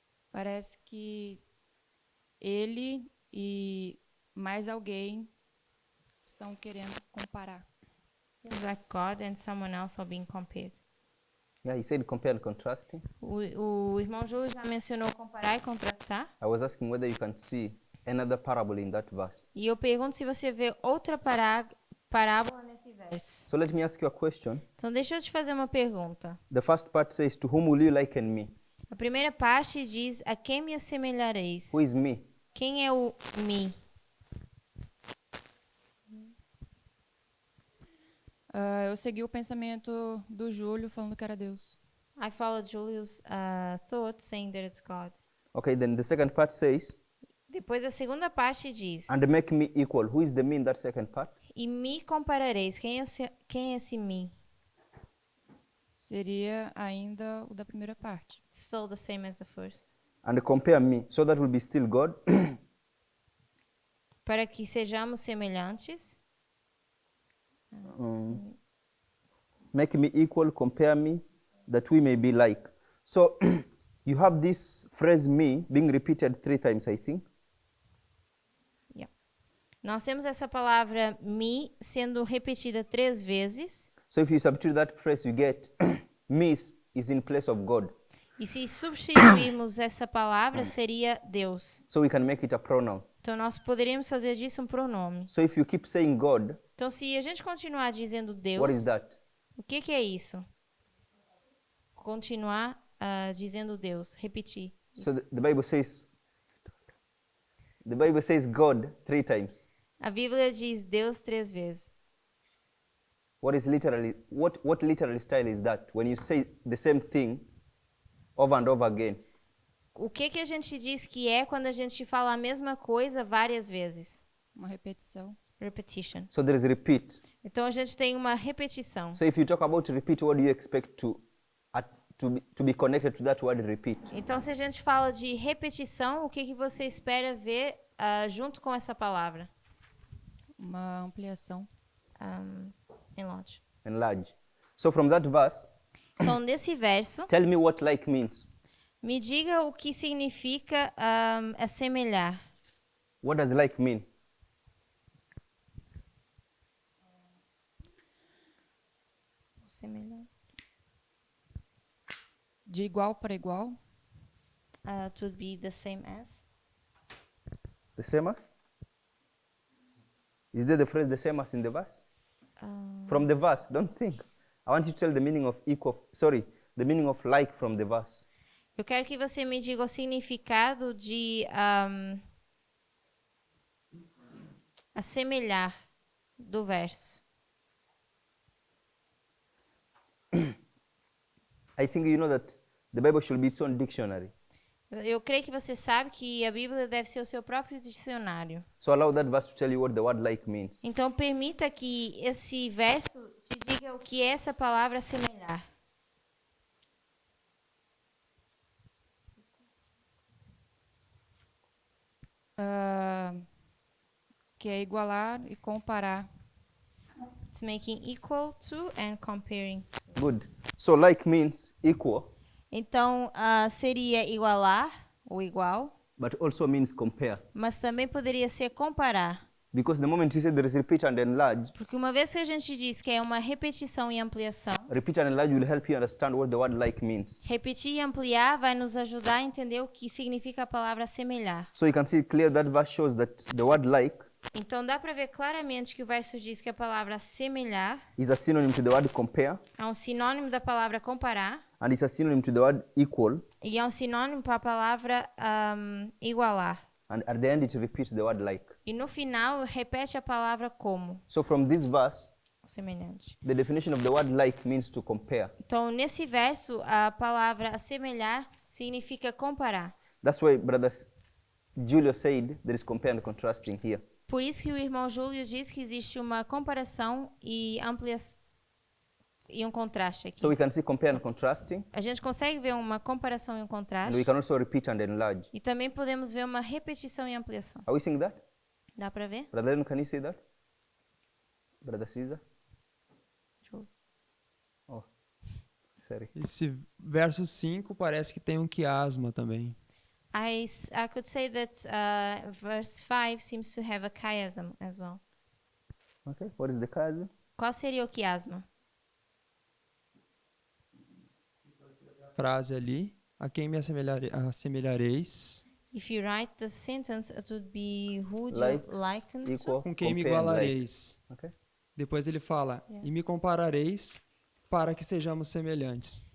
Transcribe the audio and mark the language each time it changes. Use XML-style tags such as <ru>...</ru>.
<pt>Parece que ele e mais alguém estão querendo comparar.</pt> <en>It's like God and someone else are being compared. Yeah, he said compare and contrasting.</en> <pt>O irmão Júlio já mencionou comparar e contrastar.</pt> <en>I was asking whether you can see another parable in that verse.</en> <pt>E eu pergunto se você vê outra parábola nesse verso.</pt> <en>So let me ask you a question.</en> <pt>Então, deixa eu te fazer uma pergunta.</pt> <en>The first part says, to whom will you liken me?</en> <pt>A primeira parte diz, a quem me assemelhareis?</pt> <en>Who is me?</en> <pt>Quem é o me? Eu segui o pensamento do Júlio falando que era Deus.</pt> <en>I followed Julius' thought, saying that it's God. Okay, then the second part says,</en> <pt>Depois a segunda parte diz,</pt> <en>and make me equal. Who is the me in that second part?</en> <pt>e me comparareis. Quem é esse me? Seria ainda o da primeira parte.</pt> <en>Still the same as the first. And compare me. So that will be still God.</en> <pt>Para que sejamos semelhantes.</pt> <en>Make me equal, compare me, that we may be like. So you have this phrase me being repeated 3 times, I think. Yeah.</en> <pt>Nós temos essa palavra me sendo repetida 3 vezes.</pt> <en>So if you substitute that phrase, you get me is in place of God.</en> <pt>E se substituirmos essa palavra, seria Deus.</pt> <en>So we can make it a pronoun.</en> <pt>Então, nós poderíamos fazer disso um pronome.</pt> <en>So if you keep saying God,</en> <pt>Então, se a gente continuar dizendo Deus,</pt> <en>what is that?</en> <pt>o que é isso? Continuar dizendo Deus, repetir.</pt> <en>So the Bible says God 3 times.</en> <pt>A Bíblia diz Deus 3 vezes.</pt> <en>What literary style is that? When you say the same thing over and over again.</en> <pt>O que a gente diz que é quando a gente fala a mesma coisa várias vezes? Uma repetição.</pt> <en>Repetition. So there is repeat.</en> <pt>Então, a gente tem uma repetição.</pt> <en>So if you talk about repeat, what do you expect to be connected to that word repeat?</en> <pt>Então, se a gente fala de repetição, o que você espera ver junto com essa palavra? Uma ampliação.</pt> <en>Enlarge. Enlarge. So from that verse,</en> <pt>Então, nesse verso,</pt> <en>tell me what like means.</en> <pt>me diga o que significa assemelhar.</pt> <en>What does like mean?</en> <pt>Assemelhar. De igual para igual.</pt> <en>To be the same as. The same as? Is there the phrase the same as in the verse? From the verse, don't think. I want you to tell the meaning of the meaning of like from the verse.</en> <pt>Eu quero que você me diga o significado de assemelhar do verso.</pt> <en>I think you know that the Bible should be its own dictionary.</en> <pt>Eu creio que você sabe que a Bíblia deve ser o seu próprio dicionário.</pt> <en>So allow that verse to tell you what the word like means.</en> <pt>Então, permita que esse verso te diga o que é essa palavra assemelhar. Que é igualar e comparar.</pt> <en>It's making equal to and comparing to. Good. So like means equal,</en> <pt>Então, seria igualar ou igual,</pt> <en>but also means compare.</en> <pt>mas também poderia ser comparar.</pt> <en>Because the moment you say there is repeat and enlarge,</en> <pt>Porque uma vez que a gente diz que é uma repetição e ampliação,</pt> <en>repeat and enlarge will help you understand what the word like means.</en> <pt>repetir e ampliar vai nos ajudar a entender o que significa a palavra assemelhar.</pt> <en>So you can see clear that verse shows that the word like</en> <pt>Então dá para ver claramente que o verso diz que a palavra assemelhar</pt> <en>is a synonym to the word compare,</en> <pt>é um sinônimo da palavra comparar</pt> <en>and it's a synonym to the word equal,</en> <pt>e é um sinônimo para a palavra igualar.</pt> <en>and at the end it repeats the word like.</en> <pt>E no final repete a palavra como,</pt> <en>So from this verse,</en> <pt>semelhante.</pt> <en>the definition of the word like means to compare.</en> <pt>Então nesse verso a palavra assemelhar significa comparar.</pt> <en>That's why Brother Julio said there is compare and contrasting here.</en> <pt>Por isso que o irmão Júlio diz que existe uma comparação e ampliação e um contraste aqui.</pt> <en>So we can see compare and contrasting,</en> <pt>A gente consegue ver uma comparação e um</pt> <en>and we</en> <pt>contraste.</pt> <en>can also repeat and enlarge.</en> <pt>E também podemos ver uma repetição e ampliação.</pt> <en>Are we seeing that?</en> <pt>Dá para ver?</pt> <en>Brother Lennon, can you see that? Brother Caesar?</en> <pt>Júlio.</pt> <en>Oh, sorry.</en> <pt>Esse verso 5 parece que tem um quiasma também.</pt> <en>I could say that verse 5 seems to have a chiasm as well. Okay, what is the chiasm?</en> <pt>Qual seria o quiasma? Frase ali. A quem me assemelhareis?</pt> <en>If you write the sentence, it would be who would Like, you liken to? Equal,</en> <pt>Com quem me</pt> <en>compare and like.</en> <pt>igualareis?</pt> <en>Okay.</en> <pt>Depois ele fala,</pt> <en>Yeah.</en> <pt>e me comparareis para que sejamos semelhantes.</pt>